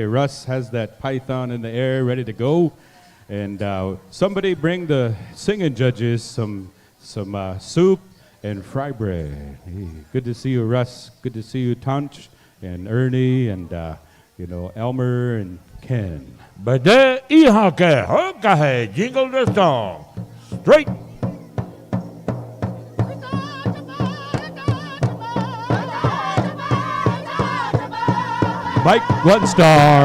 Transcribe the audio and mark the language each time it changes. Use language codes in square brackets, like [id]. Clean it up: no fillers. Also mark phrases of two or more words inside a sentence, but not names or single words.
[en] Russ has that python in the air ready to go. And somebody bring the singing judges some soup and fry bread. Hey, good to see you, Russ. Good to see you, Tunch, and Ernie, and Elmer and Ken. Bede ihake hokahe jingle the song. Straight. Mike, 1 star.